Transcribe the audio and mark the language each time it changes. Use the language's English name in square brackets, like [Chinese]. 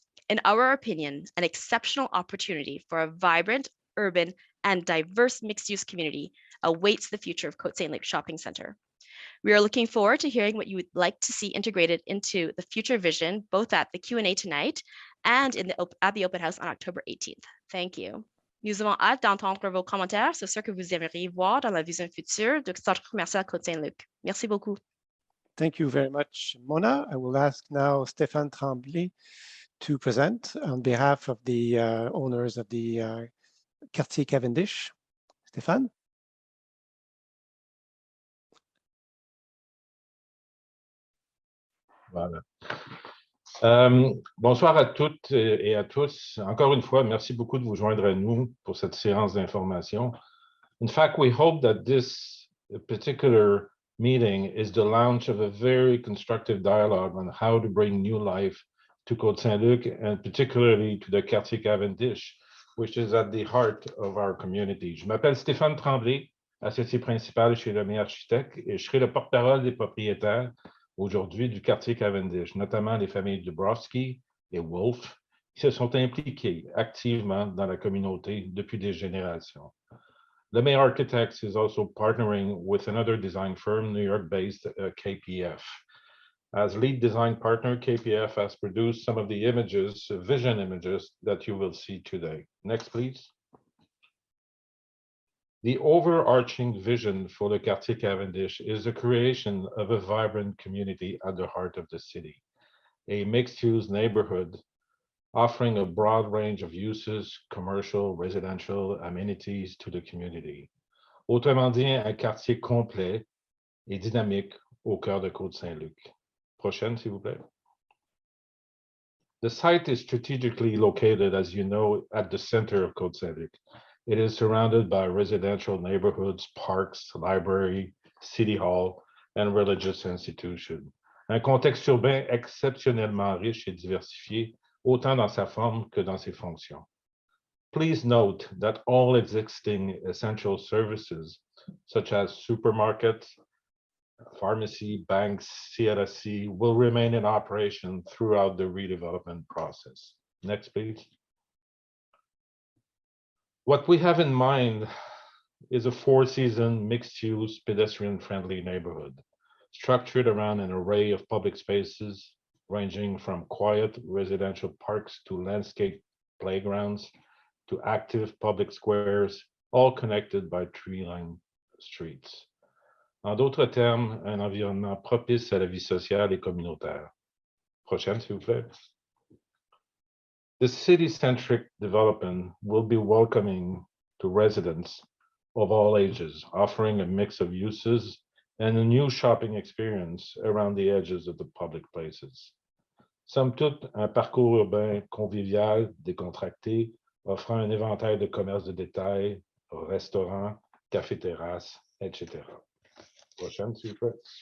[English] In our opinion, an exceptional opportunity for a vibrant, urban, and diverse mixed-use community awaits the future of Côte Saint-Luc Shopping Center. We are looking forward to hearing what you would like to see integrated into the future vision, both at the Q&A tonight and at the open house on October 18th. Thank you. [French] Nous avons hâte d'entendre vos commentaires sur ce que vous aimeriez voir dans la vision future du centre commercial Côte Saint-Luc. Merci beaucoup. [English] Thank you very much, Mona. I will ask now Stéphane Tremblay to present on behalf of the owners of the Quartier Cavendish. Stéphane? [French] Voilà. Bonsoir à toutes et à tous. Encore une fois, merci beaucoup de vous joindre à nous pour cette séance d'information. [English] In fact, we hope that this particular meeting is the launch of a very constructive dialogue on how to bring new life to Côte Saint-Luc and particularly to the Quartier Cavendish, which is at the heart of our community. [French] Je m'appelle Stéphane Tremblay, associé principal chez Lemay Architectes, et je serai le porte-parole des propriétaires aujourd'hui du Quartier Cavendish, notamment les familles Dubrowski et Wolf, qui se sont impliquées activement dans la communauté depuis des générations. [English] Lemay Architects is also partnering with another design firm, New York-based KPF. As lead design partner, KPF has produced some of the images, vision images that you will see today. Next, please. The overarching vision for the Quartier Cavendish is the creation of a vibrant community at the heart of the city, a mixed-use neighborhood offering a broad range of uses, commercial, residential, amenities to the community. [French] Autrement dit, un quartier complet et dynamique au cœur de Côte Saint-Luc. Prochaine, s'il vous plaît. [English] The site is strategically located, as you know, at the center of Côte Saint-Luc. It is surrounded by residential neighborhoods, parks, library, city hall, and religious institutions. [French] Un contexte urbain exceptionnellement riche et diversifié, autant dans sa forme que dans ses fonctions. [English] Please note that all existing essential services, such as supermarkets, pharmacy, banks, CLSC, will remain in operation throughout the redevelopment process. Next, please. What we have in mind is a four-season, mixed-use, pedestrian-friendly neighborhood, structured around an array of public spaces, ranging from quiet residential parks to landscape playgrounds, to active public squares, all connected by tree-lined streets. [French] En d'autres termes, un environnement propice à la vie sociale et communautaire. Prochaine, s'il vous plaît. [English] The city-centric development will be welcoming to residents of all ages, offering a mix of uses and a new shopping experience around the edges of the public places. [French] Somme toute, un parcours urbain convivial, décontracté, offrant un éventail de commerces de détail, restaurants, cafés-terrasses, etc. Prochaine, s'il vous plaît.